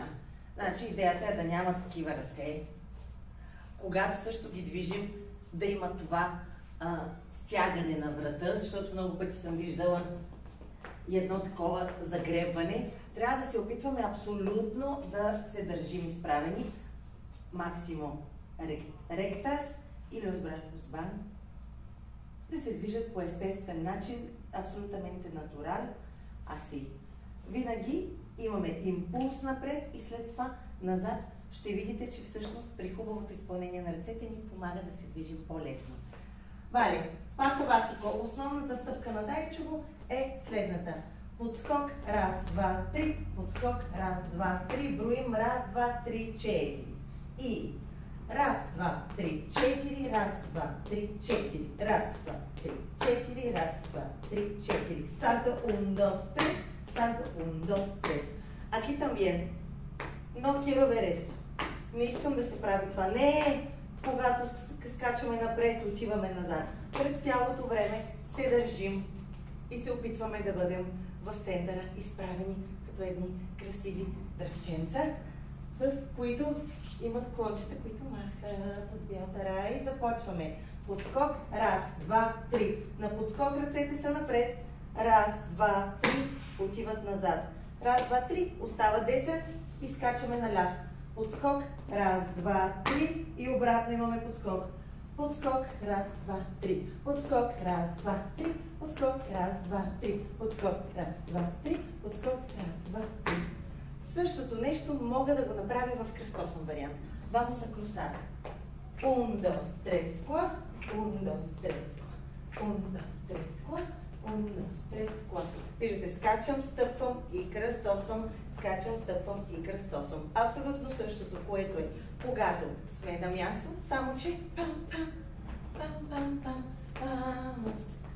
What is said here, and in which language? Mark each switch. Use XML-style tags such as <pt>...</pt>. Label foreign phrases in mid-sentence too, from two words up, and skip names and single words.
<bg>Значи идеята е да няма такива ръце. Когато също ги движим, да има това стягане на врата, защото много пъти съм виждала и едно такова загребване. Трябва да се опитваме абсолютно да се държим изправени.</bg> <es>Máximo rectas y los brazos van.</es> <bg>Да се движат по естествен начин,</bg> <es>absolutamente natural, así.</es> <bg>Винаги имаме импулс напред и след това назад. Ще видите, че всъщност при хубавото изпълнение на ръцете ни помага да се движим по-лесно.</bg> <es>Vale, paso básico.</es> <bg>Основната стъпка на Дайчево е следната. Подскок, раз, два, три. Подскок, раз, два, три. Броим, раз, два, три, четири. И раз, два, три, четири. Раз, два, три, четири. Раз, два, три, четири. Раз, два, три, четири.</bg> <es>Salto, un, dos, tres. Salto, un, dos, tres. Aquí también. No quiero ver esto.</es> <bg>Не искам да се прави това. Не, когато скачаме напред, отиваме назад. През цялото време се държим и се опитваме да бъдем в центъра, изправени като едни красиви дръвченца, с които имат клончета, които махат от вятъра. И започваме. Подскок, раз, два, три. На подскок ръцете са напред. Раз, два, три. Отиват назад. Раз, два, три. Остава 10 и скачаме наляв. Подскок, раз, два, три и обратно имаме подскок. Подскок, раз, два, три. Подскок, раз, два, три. Подскок, раз, два, три. Подскок, раз, два, три. Подскок, раз, два, три. Същото нещо мога да го направя в кръстосен вариант.</bg> <es>Vamos a cruzar. 1, 2, 3, 4. 1, 2, 3, 4. 1, 2, 3, 4. 1, 2, 3, 4.</es> <bg>Виждате, скачам, стъпвам и кръстосвам. Скачам, стъпвам и кръстосвам. Абсолютно същото, което е когато сме на място, само че пам-пам, пам-пам-пам, пам-пам.</bg>